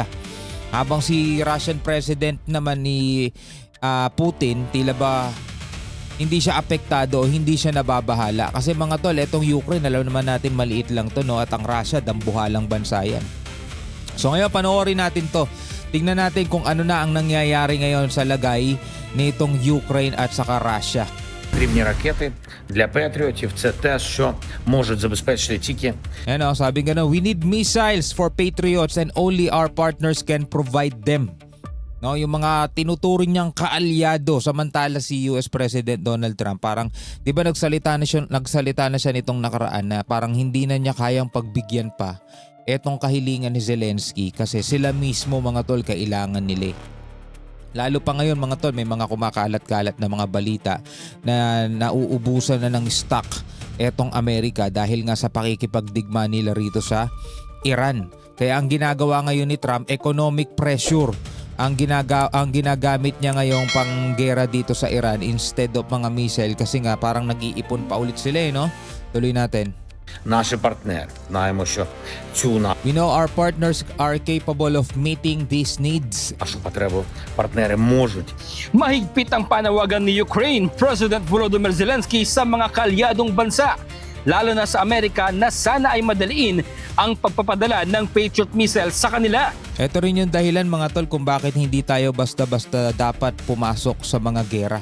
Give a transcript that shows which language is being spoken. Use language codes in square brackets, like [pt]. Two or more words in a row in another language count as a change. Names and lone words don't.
[tl] Habang si [en] Russian President [tl] naman ni Putin, tila ba hindi siya apektado, hindi siya nababahala. Kasi mga tol, etong Ukraine, alam naman natin maliit lang to, no? At ang Russia, dambuhalang bansa yan. So ngayon, panoorin natin to. Tingnan natin kung ano na ang nangyayari ngayon sa lagay nitong Ukraine at saka Russia. [uk] Потрібні ракети для Петріотів. Це те, що можуть забезпечити тільки [tl] Ano, sabi nga, [en] we need missiles for Patriots and only our partners can provide them. [tl] No, yung mga tinuturing niyang kaalyado, samantala si US President Donald Trump parang 'di ba nagsalita na siya nitong nakaraan na parang hindi na niya kayang pagbigyan pa etong kahilingan ni Zelensky kasi sila mismo mga tol kailangan nila. Lalo pa ngayon mga tol, may mga kumakalat-kalat na mga balita na nauubusan na ng stock etong Amerika dahil nga sa pakikipagdigma nila rito sa Iran. Kaya ang ginagawa ngayon ni Trump, [en] economic pressure [tl] ang ginagamit niya ngayong panggera dito sa Iran [en] instead of [tl] mga missile kasi nga parang nag-iipon pa ulit sila, no? Tuloy natin. [uk] наші партнери. Знаємо, що цю [en] We know our partners are capable of meeting these needs. [uk] нашу потребу партнери можуть. [tl] Mahigpit ang panawagan ni Ukraine President Volodymyr Zelensky sa mga kaalyadong bansa, lalo na sa Amerika, na sana ay madaliin ang pagpapadala ng [en] Patriot missiles [tl] sa kanila. Ito rin yung dahilan mga tol kung bakit hindi tayo basta-basta dapat pumasok sa mga gera.